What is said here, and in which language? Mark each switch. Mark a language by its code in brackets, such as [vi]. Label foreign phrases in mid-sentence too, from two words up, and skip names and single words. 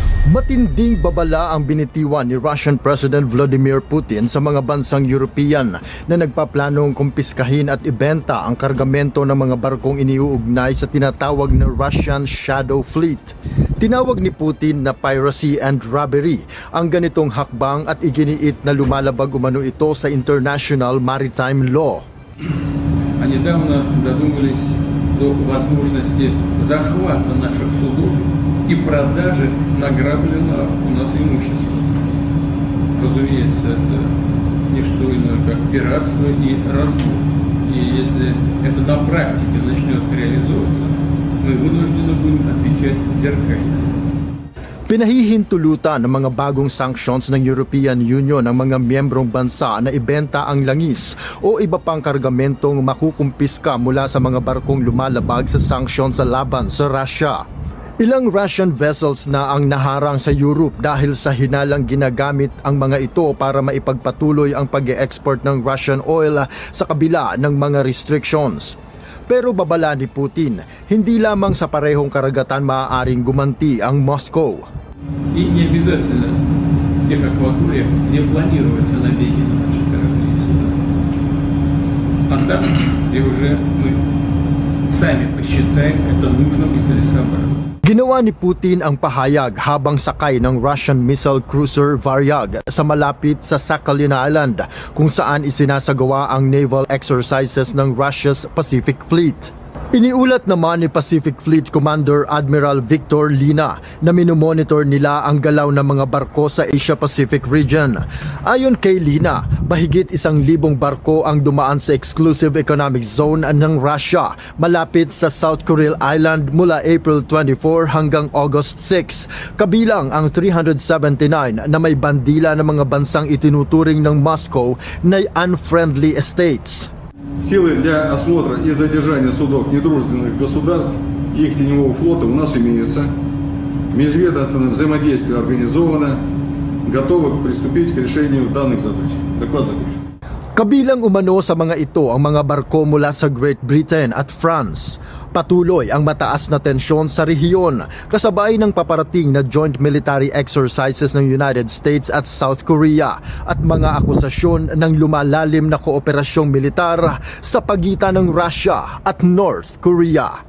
[tl] Matinding babala ang binitiwan ni [en] Russian President [tl] Vladimir Putin sa mga bansang European na nagpaplanong kumpiskahin at ibenta ang kargamento ng mga barkong iniuugnay sa tinatawag na Russian Shadow Fleet. Tinawag ni Putin na [en] piracy and robbery [tl] ang ganitong hakbang at iginiit na lumalabag umano ito sa [en] international maritime law. [ru] А недавно додумались до возможности захвата наших судов и продажи награбленного у нас имущества. Разумеется, это не что иное, как пиратство и разбой. И если это на практике начнет реализовываться, мы вынуждены будем отвечать зеркально. [tl] Pinahihintulutan ng mga bagong sanctions ng European Union ang mga miyembrong bansa na ibenta ang langis o iba pang kargamentong makukumpiska mula sa mga barkong lumalabag sa sanctions sa laban sa Russia. Ilang [en] Russian vessels [tl] na ang naharang sa Europe dahil sa hinalang ginagamit ang mga ito para maipagpatuloy ang pag-e-export ng [en] Russian oil [tl] sa kabila ng mga restrictions. Pero babala ni Putin, hindi lamang sa parehong karagatan maaaring gumanti ang Moscow. [ru] И не обязательно в тех акваториях, где планируются набеги на наши корабли и суда. А там, где уже мы сами посчитаем это нужным и целесообразным. [tl] Ginawa ni Putin ang pahayag habang sakay ng [en] Russian missile cruiser [tl] Varyag sa malapit sa Sakhalin Island kung saan isinasagawa ang [en] naval exercises [tl] ng Russia's Pacific Fleet. Iniulat naman ni Pacific Fleet Commander Admiral Victor Lina na minomonitor nila ang galaw ng mga barko sa [en] Asia-Pacific region. [tl] Ayon kay Lina, mahigit 1,000 barko ang dumaan sa Exclusive Economic Zone ng Russia malapit sa South Kuril Island mula April 24 hanggang August 6, kabilang ang 379 na may bandila ng mga bansang itinuturing ng Moscow na [en] unfriendly states. [ru] Силы для осмотра и задержания судов недружественных государств и их теневого флота у нас имеются. Межведомственное взаимодействие организовано, готовы приступить к решению данных задач. Доклад заключен. [tl] Kabilang umano sa mga ito ang mga barko mula sa Great Britain at France. Patuloy ang mataas na tensyon sa rehiyon kasabay ng paparating na [en] joint military exercises [tl] ng United States at South Korea at mga akusasyon ng lumalalim na kooperasyong militar sa pagitan ng Russia at North Korea.